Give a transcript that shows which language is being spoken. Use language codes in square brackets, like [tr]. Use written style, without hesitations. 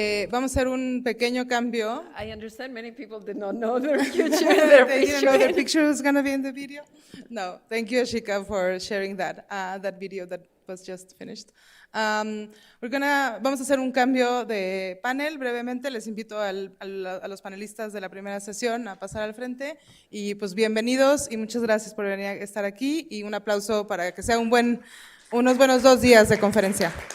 [es] Vamos a hacer un pequeño cambio. [en] I understand many people did not know their future. Their They didn't know picture. the picture was going to be in the video. No, thank you, Ashika, for sharing that video that was just finished. [es] Vamos a hacer un cambio de panel brevemente. Les invito a los panelistas de la primera sesión a pasar al frente. Y pues bienvenidos y muchas gracias por venir a estar aquí. Y un aplauso para que sea unos buenos 2 días de conferencia.